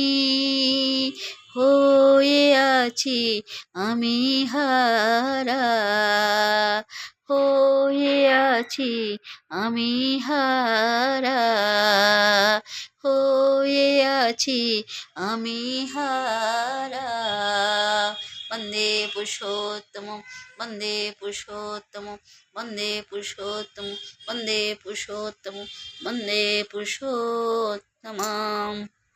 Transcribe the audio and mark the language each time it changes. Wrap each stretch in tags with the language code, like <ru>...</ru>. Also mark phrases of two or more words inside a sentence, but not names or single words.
<bn>হয়ে আছি আমি হারা, হয়ে আছি আমি হারা, হয়ে আছি আমি হারা।</bn> <sa>वन्दे पुरुषोत्तमं वन्दे पुरुषोत्तमं वन्दे पुरुषोत्तमं वन्दे पुरुषोत्तमं वन्दे पुरुषोत्तमम्।</sa> <bn>নমঃ।</bn>